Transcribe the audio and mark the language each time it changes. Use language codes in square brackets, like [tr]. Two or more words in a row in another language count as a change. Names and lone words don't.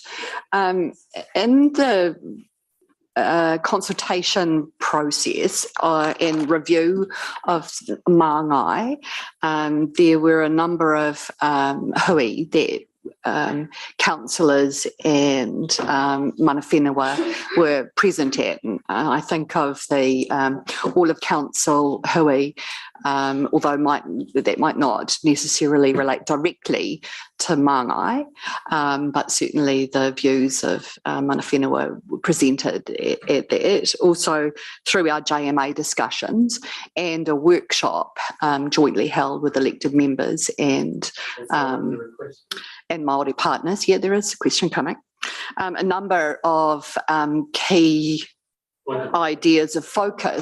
[en] In the consultation process and review of Mangai, there were a number of hui that councillors and [mi] mana whenua [en] were present at. I think of the all of council hui, although that might not necessarily relate directly to Mangai, but certainly the views of [mi] mana whenua [en] were presented at that. Also through our JMA discussions and a workshop jointly held with elected members and Māori partners. Yeah, there is a question coming. A number of key ideas of focus